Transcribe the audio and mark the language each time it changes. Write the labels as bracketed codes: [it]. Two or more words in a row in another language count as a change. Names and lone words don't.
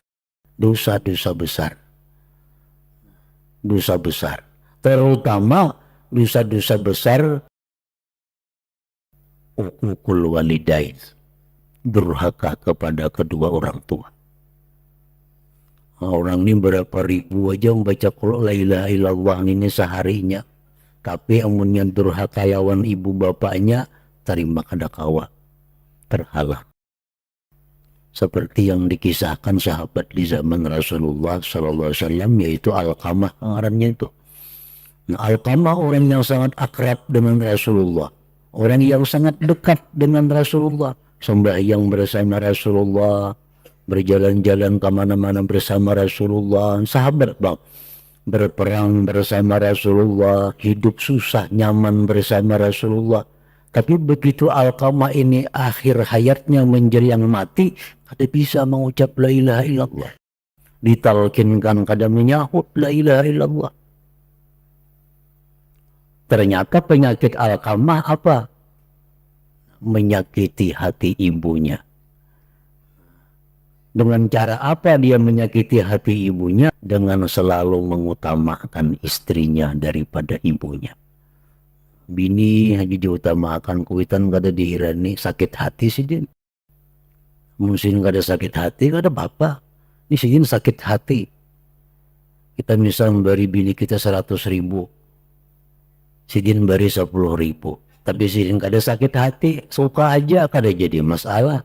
[id] Dosa-dosa besar. Dosa besar. Terutama dosa-dosa besar [ar] عقوق الوالدين, [id] durhaka kepada kedua orang tua. Orang ini berapa ribu aja membaca [ar] قل لا إله إلا الله [id] ini seharinya, tapi amunnya durhaka lawan ibu bapaknya, terima kadakawa, terhalang. Seperti yang dikisahkan sahabat di zaman Rasulullah [ar] صلى الله عليه وسلم, [id] yaitu Alqamah ngarannya itu. Nah, Alqamah orang yang sangat akrab dengan Rasulullah, orang yang sangat dekat dengan Rasulullah, sembahyang bersama Rasulullah, berjalan-jalan kemana-mana bersama Rasulullah, sahabat bang, berperang bersama Rasulullah, hidup susah nyaman bersama Rasulullah. Tapi begitu Alqamah ini akhir hayatnya menjelang mati, kada bisa mengucap [ar] لا إله إلا الله, [id] ditalkinkan kada menyahut [ar] لا إله إلا الله. [id] Ternyata penyakit Alqamah apa? Menyakiti hati ibunya. Dengan cara apa dia menyakiti hati ibunya? Dengan selalu mengutamakan istrinya daripada ibunya. [bjn] Bini hanya diutamakan, kuitan kada dihirani, sakit hati sih din. Mungkin kada sakit hati, kada apa-apa. Ini sih din sakit hati. [id] Kita misal memberi bini kita 100.000. [bjn] Sidin beri 10.000, tapi sidin kada sakit hati, suka aja kada jadi masalah.